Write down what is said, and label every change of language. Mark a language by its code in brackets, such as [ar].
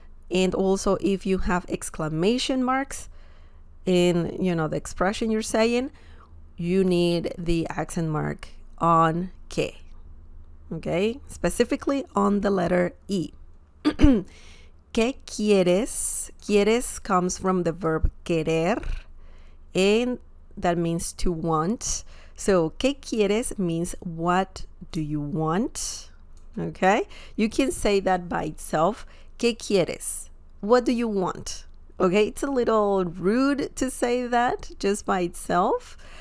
[en] And also, if you have exclamation marks in, the expression you're saying, you need the accent mark on que. Okay? Specifically on the letter E. [es] ¿Qué quieres? [en] Quieres comes from the verb querer, and that means to want. So, [es] ¿qué quieres [en] means what do you want? Okay? You can say that by itself. [es] ¿Qué quieres? [en] What do you want? Okay? It's a little rude to say that just by itself.